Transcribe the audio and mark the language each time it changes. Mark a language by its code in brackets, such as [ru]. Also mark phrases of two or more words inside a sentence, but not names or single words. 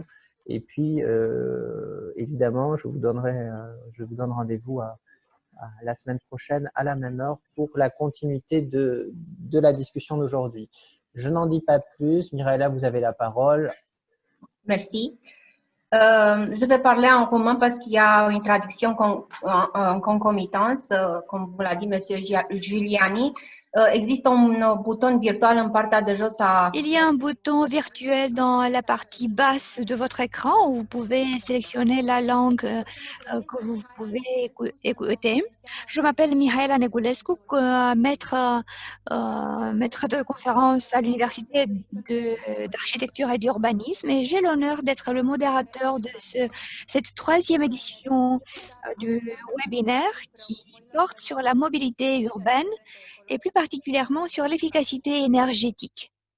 [fr] Et puis, évidemment, je vous donne rendez-vous à la semaine prochaine à la même heure pour la continuité de la discussion d'aujourd'hui. Je n'en dis pas plus. Miraela, vous avez la parole. Merci. Je vais parler en commun parce qu'il y a une traduction en concomitance, comme vous l'a dit Monsieur Giuliani. [ro] Există un buton virtual în partea de jos a... [fr] Il y a un bouton virtuel dans la partie basse de votre écran où vous pouvez sélectionner la langue que vous pouvez écouter. Je m'appelle Mihaela Negulescu, maître de conférence à l'Université d'architecture et d'urbanisme, et j'ai l'honneur d'être le modérateur de cette troisième édition du webinaire qui porte sur la mobilité urbaine et plus particulièrement sur l'efficacité énergétique.